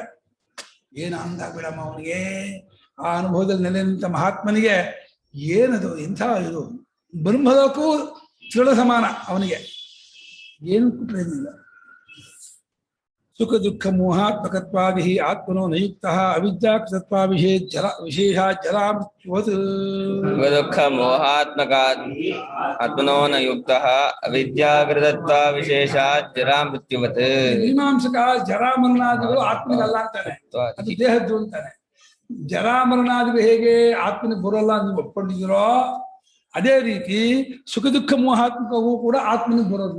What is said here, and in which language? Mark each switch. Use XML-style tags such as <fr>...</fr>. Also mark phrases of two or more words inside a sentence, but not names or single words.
<kn>ಏನು ಅಂದ ಬಿಡಮ್ಮ ಅವನಿಗೆ, ಆ ಅನುಭವದಲ್ಲಿ ನೆಲೆ ನಿಂತ ಮಹಾತ್ಮನಿಗೆ ಏನದು, ಎಂಥ ಇದು ಬ್ರಹ್ಮಲೋಕವೂ ದೃಢ ಸಮಾನ ಅವನಿಗೆ. ಏನು ಕುಟ್ರೇನಿಲ್ಲ.</kn> <sa>ಸುಖ ದುಃಖ ಮೋಹಾತ್ಮಕತ್ವಾದಿ ಆತ್ಮನೋ ನಯುಕ್ತ ಅವಿದ್ಯಾಕೃತತ್ವ ವಿಶೇಷ ಜರಾ ಮೃತ್ಯುವತ್. ದುಃಖ ಮೋಹಾತ್ಮಕ ಆತ್ಮನೋ ನ ಯುಕ್ತ ಅವಿದ್ಯಾಕೃತತ್ವ ವಿಶೇಷ ಜರಾ ಮೃತ್ಯುವತ್.</sa> <kn>ಮೀಮಾಂಸಕ ಜರಾಮರಣಾದಿಗಳು ಆತ್ಮನಿಗಲ್ಲ ಅಂತಾನೆ, ಅದು ದೇಹದ್ದು ಅಂತಾನೆ. ಜರಾಮರಣಾದಿಗಳು ಹೇಗೆ ಆತ್ಮನಿಗೆ ಬರೋಲ್ಲ ನೀವು ಒಪ್ಕೊಂಡಿದ್ದೀರೋ, ಅದೇ ರೀತಿ ಸುಖ ದುಃಖ ಮೋಹಾತ್ಮಕವೂ ಕೂಡ ಆತ್ಮನಿಗೆ ಬರೋದಿಲ್ಲ.</kn>